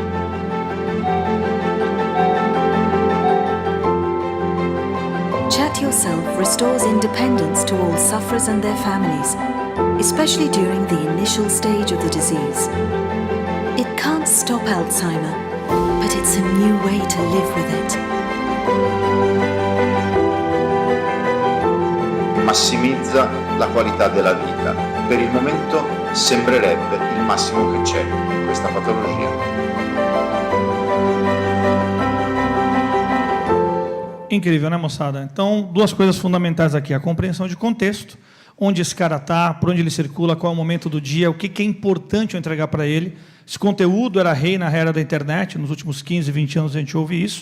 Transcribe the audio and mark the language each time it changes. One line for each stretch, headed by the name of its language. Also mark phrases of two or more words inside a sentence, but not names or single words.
English: Chat Yourself restores independence to all sufferers and their families, especially during the initial stage of the disease. It can't stop Alzheimer, but but it's a new way to live with it.
Italian: Massimizza la qualità della vita. Per il momento sembrerebbe il massimo che c'è in questa patologia.
Portuguese: Incrível, né, moçada? Então, duas coisas fundamentais aqui. A compreensão de contexto, onde esse cara está, por onde ele circula, qual é o momento do dia, o que é importante eu entregar para ele. Esse conteúdo era rei na era da internet, nos últimos 15, 20 anos a gente ouve isso.